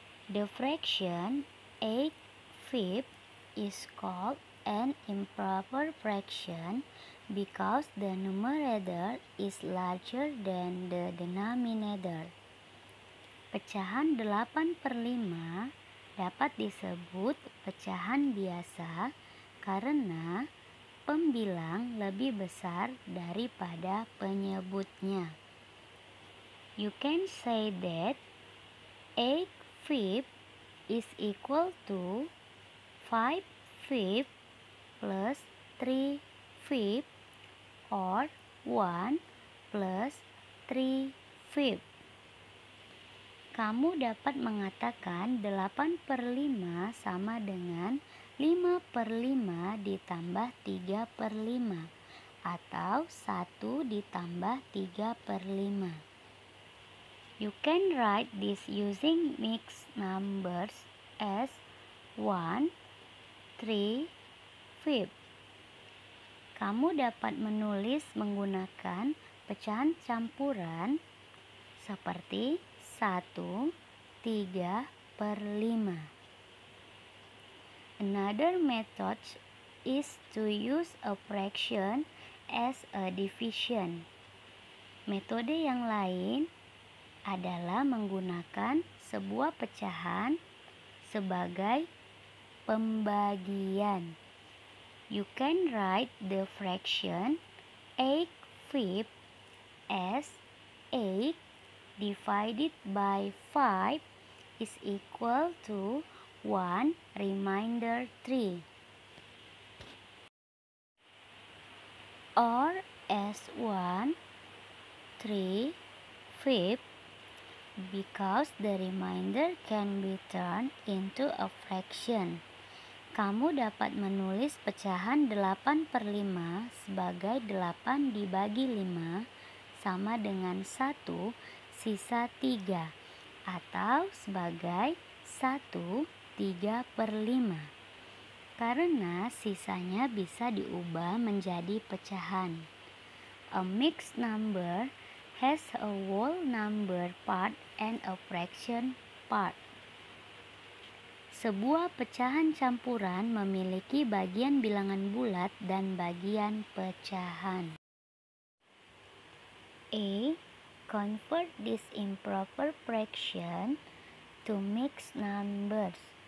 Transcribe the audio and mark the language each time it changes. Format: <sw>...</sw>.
<en>The fraction 8/5 is called an improper fraction because the numerator is larger than the denominator.</en> <id>Pecahan 8/5 dapat disebut pecahan biasa karena pembilang lebih besar daripada penyebutnya.</id> <en>You can say that 8/5 is equal to 5/5 plus 3/5 or 1 plus 3/5.</en> <id>Kamu dapat mengatakan 8/5 sama dengan 5/5 ditambah 3/5 atau 1 ditambah 3/5.</id> <en>You can write this using mixed numbers as 1, 3/5.</en> <id>Kamu dapat menulis menggunakan pecahan campuran seperti 1, 3/5.</id> <en>Another method is to use a fraction as a division.</en> <id>Metode yang lain adalah menggunakan sebuah pecahan sebagai pembagian.</id> <en>You can write the fraction 8/5 as 8 divided by 5 is equal to 1 remainder 3, or as 1 3/5 because the remainder can be turned into a fraction.</en> <id>Kamu dapat menulis pecahan 8/5 sebagai 8 dibagi 5 sama dengan 1 sisa 3 atau sebagai 1 3/5 karena sisanya bisa diubah menjadi pecahan.</id> <en>A mixed number has a whole number part and a fraction part.</en> <id>Sebuah pecahan campuran memiliki bagian bilangan bulat dan bagian pecahan.</id> <en>A. Convert this improper fraction to mixed numbers.</en>